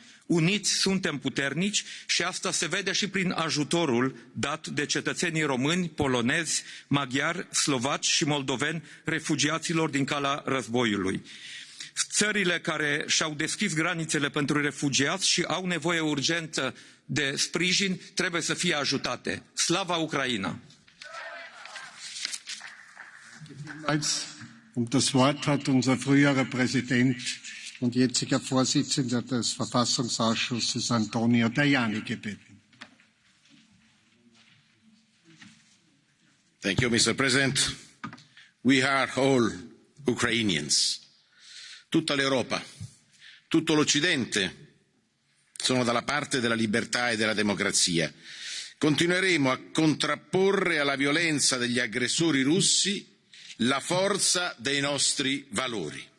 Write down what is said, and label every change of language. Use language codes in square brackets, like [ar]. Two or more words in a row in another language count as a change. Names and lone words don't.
[ro] Uniți suntem puternici și asta se vede și prin ajutorul dat de cetățenii români, polonezi, maghiari, slovaci și moldoveni refugiaților din calea războiului. Țările care și-au deschis granițele pentru refugiați și au nevoie urgentă de sprijin trebuie să fie ajutate. Slava Ucraina! [de] Das Wort hat unser früherer Präsident und jetziger Vorsitzender des Verfassungsausschusses Antonio Tajani gebeten. [en] Thank you, Mr. President. We are all Ukrainians. [it] Tutta l'Europa, tutto l'Occidente sono dalla parte della libertà e della democrazia. Continueremo a contrapporre alla violenza degli aggressori russi la forza dei nostri valori.